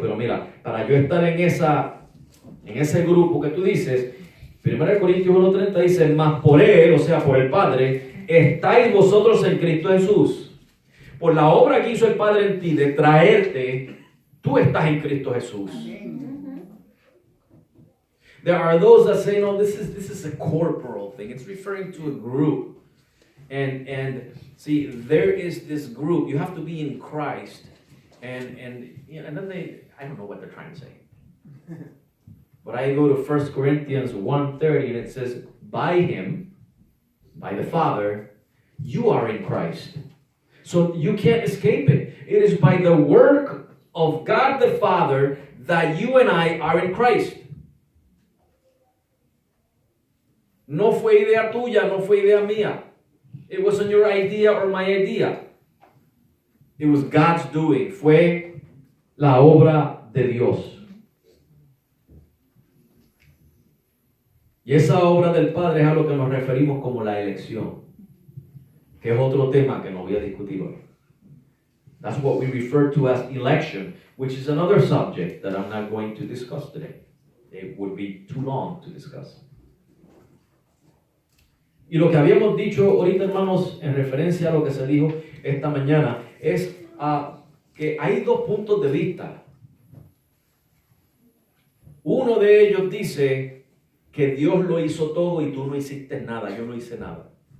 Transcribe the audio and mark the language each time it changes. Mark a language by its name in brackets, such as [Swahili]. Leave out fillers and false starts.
[Spanish] Pero mira, para yo estar en ese grupo que tú dices, 1 Corintios 1:30 dice, mas por Él, o sea, por el Padre, estáis vosotros en Cristo Jesús. Por la obra que hizo el Padre en ti de traerte, tú estás en Cristo Jesús. [English] There are those that say, no, this is a corporal thing. It's referring to a group. And see, there is this group. You have to be in Christ. And then I don't know what they're trying to say. But I go to 1 Corinthians 1:30 and it says, by Him, by the Father, you are in Christ. So you can't escape it. It is by the work of God the Father that you and I are in Christ. [Spanish] No fue idea tuya, no fue idea mía. [English] It wasn't your idea or my idea. It was God's doing. [Spanish] Fue la obra de Dios. Y esa obra del Padre es a lo que nos referimos como la elección, que es otro tema que no voy a discutir hoy. [English] That's what we refer to as election, which is another subject that I'm not going to discuss today. It would be too long to discuss. [Spanish] Y lo que habíamos dicho ahorita, hermanos, en referencia a lo que se dijo esta mañana, es que hay dos puntos de vista. Uno de ellos dice que Dios lo hizo todo y tú no hiciste nada, yo no hice nada.